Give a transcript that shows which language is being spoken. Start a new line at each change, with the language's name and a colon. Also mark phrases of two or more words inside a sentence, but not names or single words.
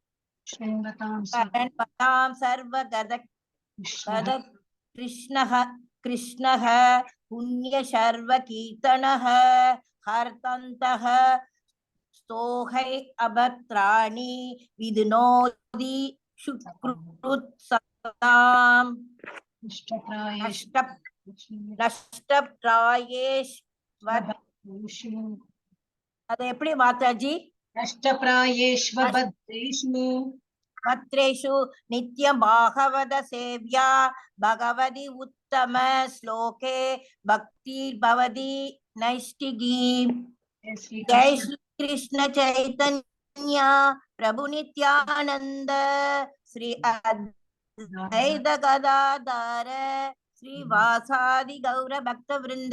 Sanskrit: शरणपदां सर्वगद कृष्णः पुण्यशर्वकीर्तनः हर्तन्तः स्तोहै अभद्राणि विधुनोति शुकृत्सताम्.
Tamil: नष्टप्रायेष्वत् அது எப்படி மாதாஜி?
Sanskrit: नष्टप्रायेष्व भद्रेषु भद्रेषु नित्यं भागवत सेवया भगवति उत्तम श्लोके भक्ति भवति नैष्ठिकी. जय श्री कृष्ण चैतन्य प्रभु नित्यानन्द श्री अद्वैत गदाधर श्रीवासादि गौर भक्त वृन्द.